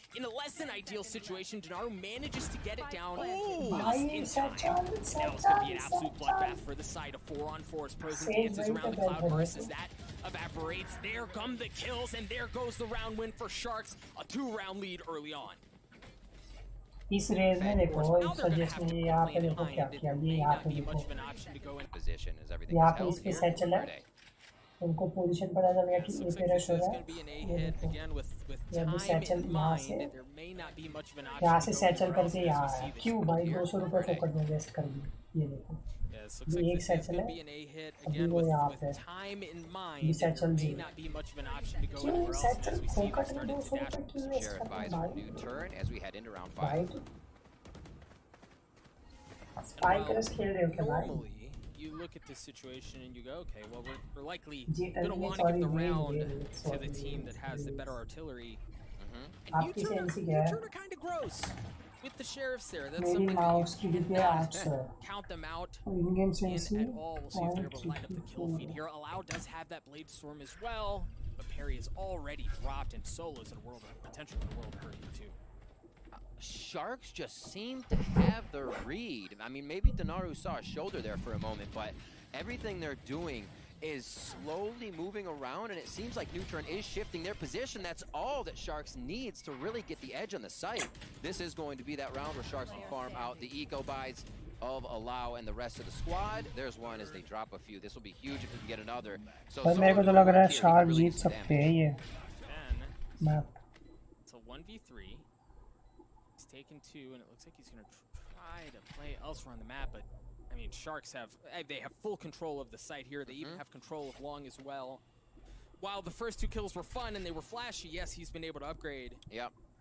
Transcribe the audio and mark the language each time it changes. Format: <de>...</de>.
<en>In a less than ideal situation, Denaro manages to get it down just in time. Now it's going to be an absolute bloodbath for the side of 4-on-4 as Prozen dances around the cloud burst as that evaporates. There come the kills, and there goes the round win for Sharks. A 2-round lead early on.</en> <hi>इस race में देखो इस suggestion में यहाँ पे देखो क्या किया ये यहाँ पे देखो यहाँ पे इसके सैचल है उनको पोजीशन पता चल गया कि ए पे रश हो रहा है ये देखो ये भी सैचल यहाँ से सैचल करके यहाँ है क्यों भाई 200 रुपये फोकट में वेस्ट कर दी ये देखो ये एक सैचल है अभी वो यहाँ पे ये सैचल जी क्यों सैचल फोकट में 200 रुपये क्यों वेस्ट कर दी भाई</hi> <en>Normally, you look at this situation and you go, okay, well, we're likely going to want to give the round to the team that has the better artillery. And U-turn are kind of gross with the sheriffs there. That's something that you cannot count them out in at all. We'll see if they're able to line up the kill feed here. Allow does have that Blade Storm as well, but Perry is already dropped, and Solo's in a world of potentially in a world of hurt here too. Sharks just seem to have the read. I mean, maybe Denaru saw a shoulder there for a moment, but everything they're doing is slowly moving around, and it seems like Neutron is shifting their position. That's all that Sharks needs to really get the edge on the site. This is going to be that round where Sharks can farm out the eco buys of Allow and the rest of the squad. There's one as they drop a few. This will be huge if we can get another. So</en> <hi>मेरे को तो लग रहा है Sharks जीत सकते हैं ये map.</hi> <en>It's a 1v3. Taken 2, and it looks like he's going to try to play elsewhere on the map, but I mean, Sharks have full control of the site here. They even have control of Long as well. While the first 2 kills were fun and they were flashy, yes, he's been able to upgrade. Yep.</en>